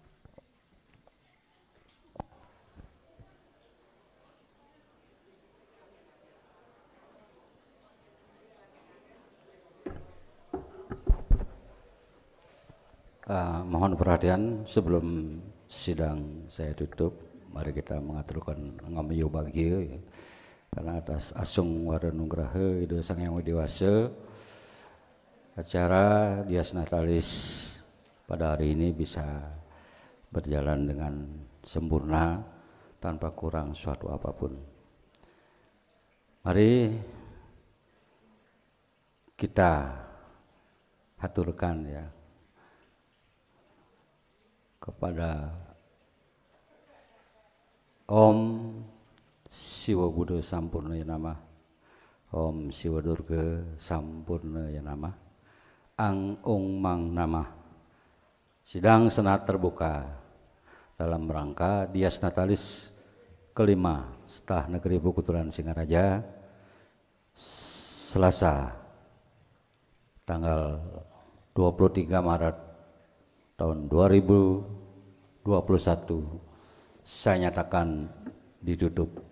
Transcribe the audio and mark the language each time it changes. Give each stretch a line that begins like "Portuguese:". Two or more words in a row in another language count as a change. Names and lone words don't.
Indonesian: Mohon perhatian sebelum sidang saya tutup, mari kita mengaturkan ngamiyo bagio ya. Karena atas asung waranugraha Ida Sang Yang Widiwasa, acara Dies Natalis pada hari ini bisa berjalan dengan sempurna tanpa kurang suatu apapun. Mari kita haturkan ya kepada
Sanskrit: Om Siwa Buddha Sampurna Yanama, Om Siwa Durga Sampurna Yanama, Ang Ong Mang Nama.
Indonesian: Sidang senat terbuka dalam rangka Dies Natalis kelima Setah Negeri Empu Kuturan Singaraja, Selasa tanggal 23 Maret tahun 2021 saya nyatakan ditutup.